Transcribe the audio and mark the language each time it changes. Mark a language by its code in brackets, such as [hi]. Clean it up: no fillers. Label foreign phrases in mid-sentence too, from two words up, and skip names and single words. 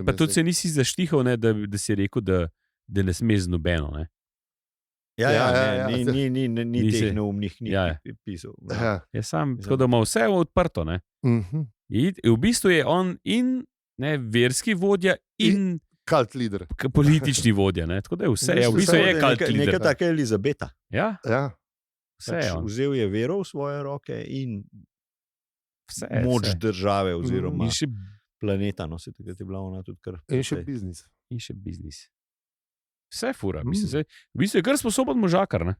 [sl] Pa tudi se nisi zaštihal, ne, da si rekel, da ne sme z nobeno, ne? Ja, ni teh neumnih pisal. Je sam, tako da ima vse odprto, ne? V bistvu je on in verski vodja in [en] cult leader. [sl] Politični vodja, ne? Tako da je vse, v bistvu je [en] cult leader. [sl] Neka taka Elizabeta. Ja. Vse je on. Vzel je vero v svoje roke in moč države oziroma planeta, no, se takrat je bila ona tudi kar. In še biznis. Vse fura, mislim, v bistvu je kar sposoben možakar, ne?